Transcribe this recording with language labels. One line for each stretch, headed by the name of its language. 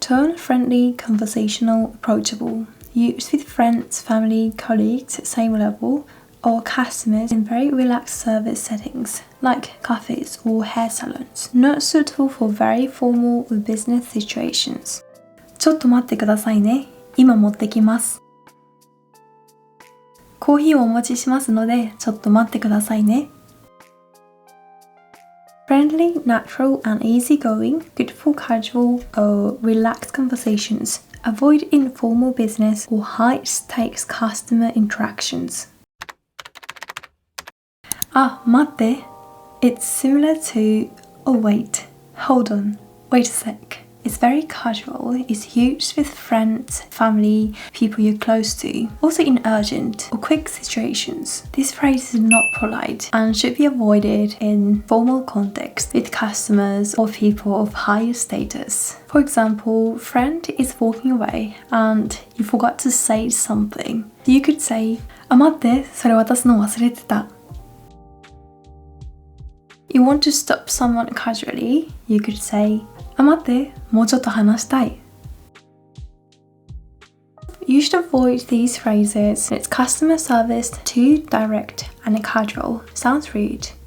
English: Tone, friendly, conversational, approachable. Used with friends, family, colleagues at same level, or customers in very relaxed service settings, like cafes or hair salons. Not suitable for very formal or business situations.
Japanese: ちょっと待ってくださいね。今持ってきます。コーヒーをお持ちしますので、ちょっと待ってくださいね。
English: Friendly, natural, and easygoing, good for casual or relaxed conversations. Avoid informal business or high-stakes customer interactions.
Japanese: あ、待って。
English: It's similar to, oh wait, hold on, wait a sec. It's very casual, it's used with friends, family, people you're close to, also in urgent or quick situations. This phrase is not polite and should be avoided in formal context with customers or people of higher status. For example, friend is walking away and you forgot to say something. You could say,
Japanese: あ、待って、それ渡すの忘れてた。
English: You want to stop someone casually, you could say,
Japanese: あ、待って、もうちょっと話したい。
English: You should avoid these phrases. It's customer service, too direct and casual, sounds rude.